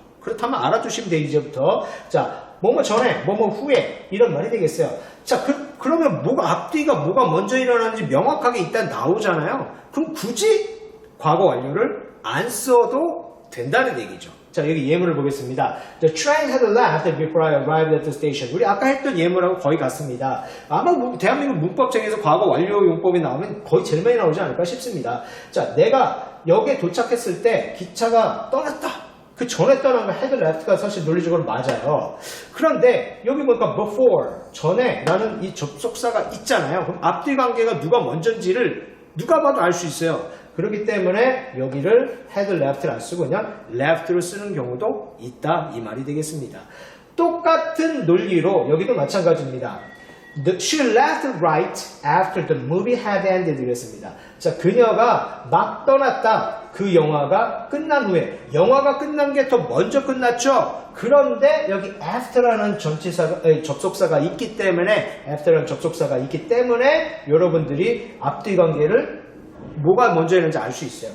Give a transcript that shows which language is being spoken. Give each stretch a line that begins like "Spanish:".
Korean: 그렇다면 알아두시면 돼요, 이제부터. 자, 뭐뭐 전에, 뭐뭐 후에 이런 말이 되겠어요. 자, 그러면 뭐가 앞뒤가 뭐가 먼저 일어나는지 명확하게 일단 나오잖아요. 그럼 굳이 과거 완료를 안 써도 된다는 얘기죠. 자, 여기 예문을 보겠습니다.
English: The train had left before I arrived at the station.
Korean: 우리 아까 했던 예문하고 거의 같습니다. 아마 대한민국 문법책에서 과거 완료 용법이 나오면 거의 제일 많이 나오지 않을까 싶습니다. 자, 내가 역에 도착했을 때 기차가 떠났다. 그 전에 떠난 거 had left가 사실 논리적으로 맞아요. 그런데 여기 보니까 before, 전에 라는 이 접속사가 있잖아요. 그럼 앞뒤 관계가 누가 먼저인지를 누가 봐도 알 수 있어요. 그렇기 때문에 여기를 had left를 안 쓰고 그냥 left를 쓰는 경우도 있다 이 말이 되겠습니다. 똑같은 논리로 여기도 마찬가지입니다.
English: She left right after the movie had ended
Korean: 이랬습니다. 자, 그녀가 막 떠났다. 그 영화가 끝난 후에 영화가 끝난 게 더 먼저 끝났죠. 그런데 여기 after라는 접속사가 있기 때문에 after라는 접속사가 있기 때문에 여러분들이 앞뒤 관계를 뭐가 먼저 있는지 알 수 있어요.